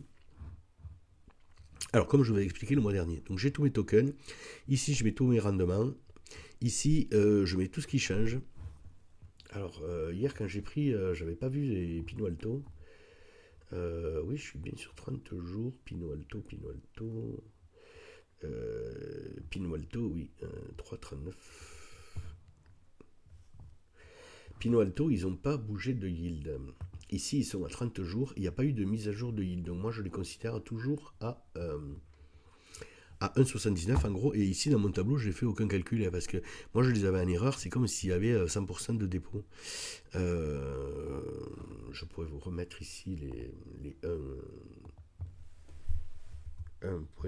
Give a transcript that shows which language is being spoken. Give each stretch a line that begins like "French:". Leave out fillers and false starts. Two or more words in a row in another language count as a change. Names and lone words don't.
French: Alors, comme je vous l'ai expliqué le mois dernier, donc j'ai tous mes tokens. Ici, je mets tous mes rendements. Ici, je mets tout ce qui change. Alors, hier, quand j'ai pris, j'avais pas vu les Pino Alto. Oui, je suis bien sur 30 jours. Pino Alto, Pino Alto. Pino Alto, oui, 3,39. Pino Alto, ils n'ont pas bougé de yield. Ici, ils sont à 30 jours. Il n'y a pas eu de mise à jour de yield. Donc, moi, je les considère toujours à 1,79 en gros. Et ici, dans mon tableau, je n'ai fait aucun calcul parce que moi, je les avais en erreur. C'est comme s'il y avait 100% de dépôt. Je pourrais vous remettre ici les 1 point.